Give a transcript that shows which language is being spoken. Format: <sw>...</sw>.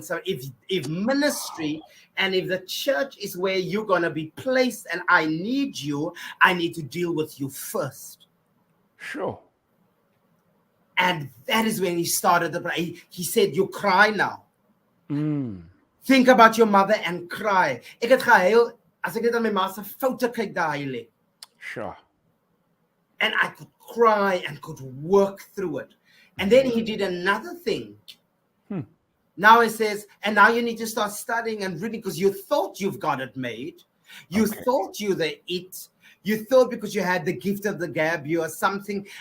<en>So if ministry and if the church is where you're going to be placed and I need you, I need to deal with you first. Sure. And that is when he started he said, you cry now. Think about your mother and cry.</en> <af>Ek het gehuil as ek net aan my ma se foute kyk daar hy lê.</af> <en>Sure. And I could cry and could work through it. And then he did another thing. Now he says, and now you need to start studying and reading, because you thought you've got it made. You thought you the it. You thought because you had the gift of the gab, you are something.</en>